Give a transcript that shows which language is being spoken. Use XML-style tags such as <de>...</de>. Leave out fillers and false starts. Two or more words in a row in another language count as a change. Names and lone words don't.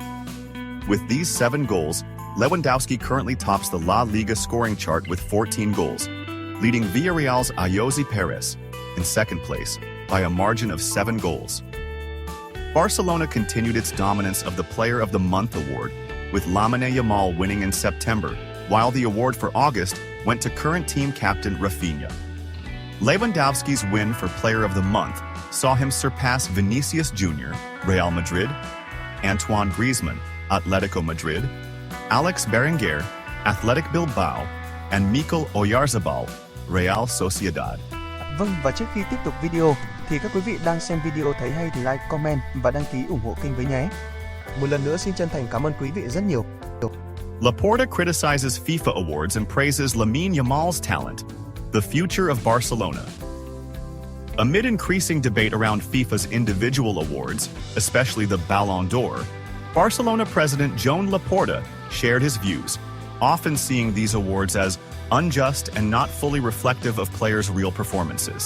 <en>With these 7 goals, Lewandowski currently tops the La Liga scoring chart with 14 goals, leading Villarreal's Ayoze Perez in second place by a margin of 7 goals. Barcelona continued its dominance of the Player of the Month award, with Lamine Yamal winning in September, while the award for August went to current team captain Rafinha. Lewandowski's win for Player of the Month saw him surpass Vinicius Jr., Real Madrid, Antoine Griezmann, Atletico Madrid, Alex Berenguer, Athletic Bilbao, and Mikel Oyarzabal, Real Sociedad.</en> <vi>Vâng, và trước khi tiếp tục video thì các quý vị đang xem video thấy hay thì like, comment và đăng ký ủng hộ kênh với nhé. Một lần nữa xin chân thành cảm ơn quý vị rất nhiều.</vi> <en>Laporta criticizes FIFA awards and praises Lamine Yamal's talent, the future of Barcelona. Amid increasing debate around FIFA's individual awards, especially the Ballon d'Or, Barcelona president Joan Laporta shared his views, often seeing these awards as unjust and not fully reflective of players' real performances.</en>